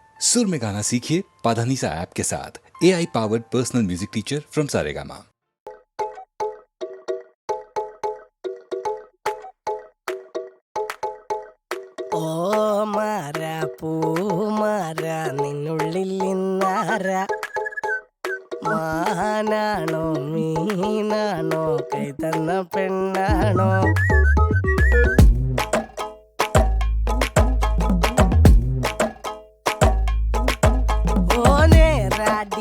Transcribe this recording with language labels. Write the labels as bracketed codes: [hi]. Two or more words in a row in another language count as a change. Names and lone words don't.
[hi] सुर में गाना सीखिए पाधानीसा ऐप के साथ। [en] AI powered personal music teacher from Saregama. [ml] ഓ മാര പൂമാര നിന്നുള്ളിൽ നിന്നാര മാനാണോ മീനാണോ കൈ തന്ന പെണ്ണാണോ ഓ നേരാടി